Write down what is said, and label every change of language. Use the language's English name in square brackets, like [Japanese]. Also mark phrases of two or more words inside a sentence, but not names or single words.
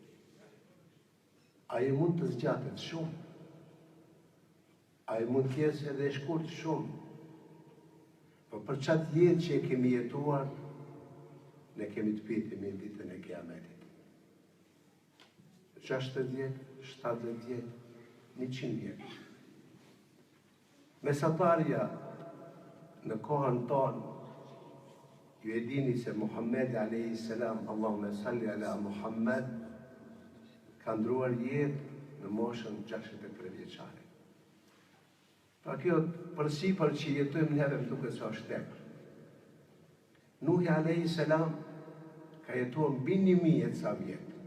[Albanian] Ai mund të zgjatet shumë, ai mund të jetë edhe e shkurt shumë, por për çatë jetë që e kemi jetuar, ne kemi të pyetemi në ditën e Kiametit. 60 vjet, 70 vjet, 100 vjet. Mesatarja në kohën tonë, ju e dini se Muhammed [Arabic] عليه السلام, اللهم صل على محمد, [Albanian] ka ndruar jetë në moshën 63 vjeçare. Pra kjo përsipër që jetojmë neve më duket se është tepër. Nuhi [Arabic] عليه السلام [Albanian] ka jetuar mbi 1000 e ca vjet.